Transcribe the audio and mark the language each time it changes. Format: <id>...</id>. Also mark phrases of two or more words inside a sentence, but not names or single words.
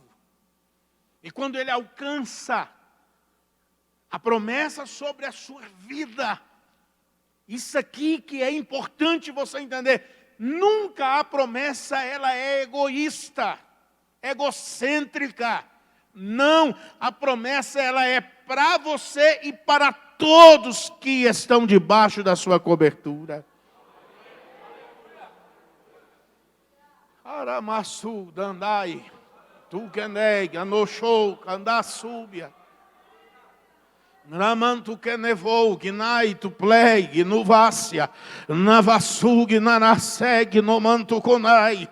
<pt>E quando ele alcança a promessa sobre a sua vida, isso aqui que é importante você entender, nunca a promessa ela é egoísta, egocêntrica. Não, a promessa ela é para você e para todos que estão debaixo da sua cobertura. Aramassu, Dandai, Tukeneg, Anoshou, Kandassúbia. Ramantu Kenevou, Gnai, Tuplei, Nuvácia, Navassug, Nanaseg, Nomantu Konai.</pt>